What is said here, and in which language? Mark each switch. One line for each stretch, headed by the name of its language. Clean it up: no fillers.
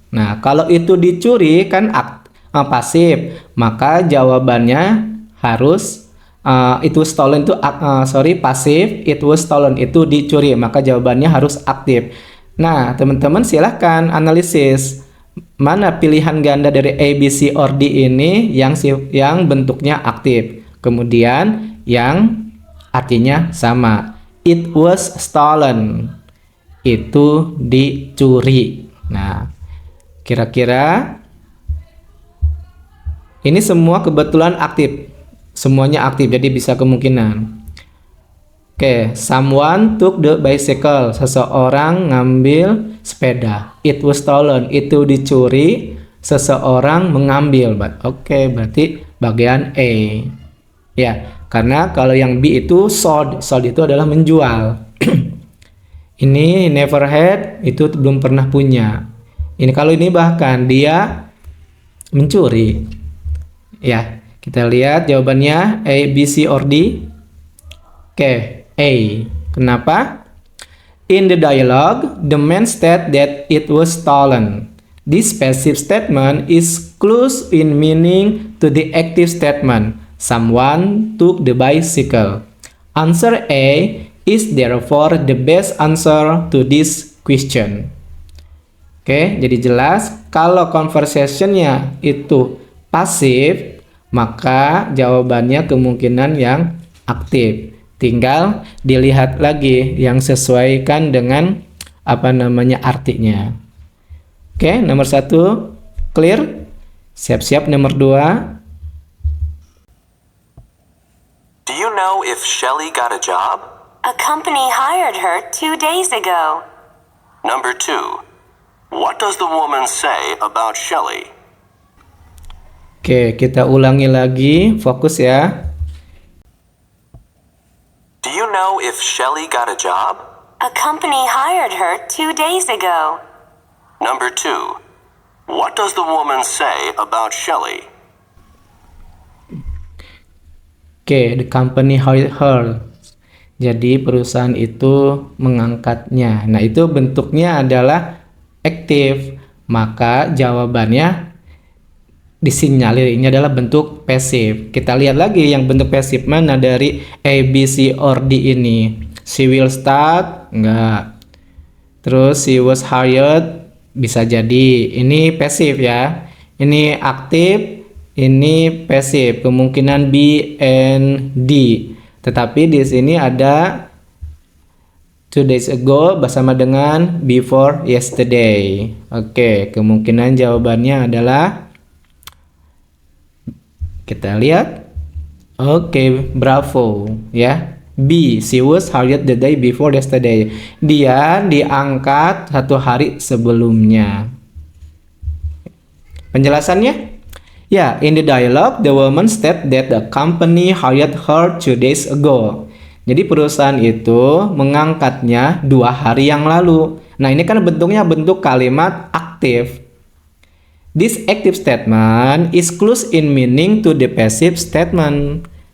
Indonesian: Nah, kalau itu dicuri kan pasif, maka jawabannya harus
English: it was stolen
Indonesian: itu pasif, it was stolen itu dicuri, maka jawabannya harus aktif. Nah, teman-teman silahkan analisis mana pilihan ganda dari A, B, C, or D ini yang bentuknya aktif, kemudian yang artinya sama.
English: It was stolen
Indonesian: itu dicuri. Nah, kira-kira ini semua kebetulan aktif. Semuanya aktif, jadi bisa kemungkinan.
English: Oke, someone took the bicycle.
Indonesian: Seseorang ngambil sepeda.
English: It was stolen.
Indonesian: Itu dicuri. Seseorang mengambil. Oke, berarti bagian A. Ya, karena kalau yang B itu sold. Sold itu adalah menjual. Ini
English: never had,
Indonesian: itu belum pernah punya. Ini kalau ini bahkan dia mencuri. Ya. Kita lihat jawabannya A, B, C, or D. Oke, A. Kenapa?
English: In the dialogue, the man said that it was stolen. This passive statement is close in meaning to the active statement. Someone took the bicycle. Answer A is therefore the best answer to this question.
Indonesian: Oke, jadi jelas kalau conversationnya itu pasif, maka jawabannya kemungkinan yang aktif. Tinggal dilihat lagi yang sesuaikan dengan artinya. Oke, nomor 1 clear. Siap-siap nomor 2.
English: Do you know if Shelley got a job? A company hired her 2 days ago. Number 2. What does the woman say about Shelley?
Indonesian: Oke, kita ulangi lagi, fokus ya.
English: Do you know if Shelley got a job? A company hired her 2 days ago. Number 2. What does the woman say about Shelley? Oke, the company hired her.
Indonesian: Jadi perusahaan itu mengangkatnya. Nah, itu bentuknya adalah aktif. Maka jawabannya disinyalir ini adalah bentuk pasif. Kita lihat lagi yang bentuk pasif mana dari A, B, C, or D ini.
English: She will start,
Indonesian: enggak. Terus
English: she was hired,
Indonesian: bisa jadi. Ini pasif ya. Ini aktif, ini pasif. Kemungkinan B and D. Tetapi di sini ada
English: 2 days ago
Indonesian: bersama dengan
English: before yesterday.
Indonesian: Oke, kemungkinan jawabannya adalah kita lihat. Oke, bravo ya.
English: B, she was hired the day before yesterday.
Indonesian: Dia diangkat 1 hari sebelumnya. Penjelasannya?
English: Ya, in the dialogue, the woman said that the company hired her 2 days ago.
Indonesian: Jadi perusahaan itu mengangkatnya 2 hari yang lalu. Nah, ini kan bentuknya bentuk kalimat aktif.
English: This active statement is close in meaning to the passive statement.